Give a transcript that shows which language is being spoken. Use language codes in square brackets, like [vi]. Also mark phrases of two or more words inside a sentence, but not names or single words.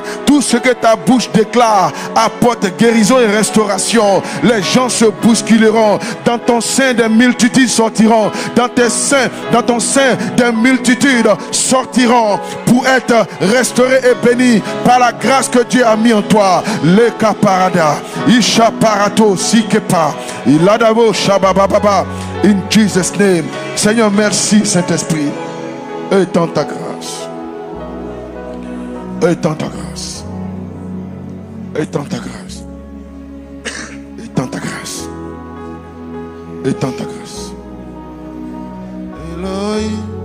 [fr] Tout ce que ta bouche déclare apporte guérison et restauration. Les gens se bousculeront. Dans ton sein, des multitudes sortiront. Dans tes seins, dans ton sein, des multitudes sortiront pour être restaurés et bénis par la grâce que Dieu a mis en toi. Le kaparada, isha parato sikepa, iladavo shabababa. [en] In Jesus' name. [fr] Seigneur, merci Saint-Esprit. Étends ta grâce. Étends ta grâce. Étends ta grâce. Étends ta grâce. Étends ta grâce. Elohim.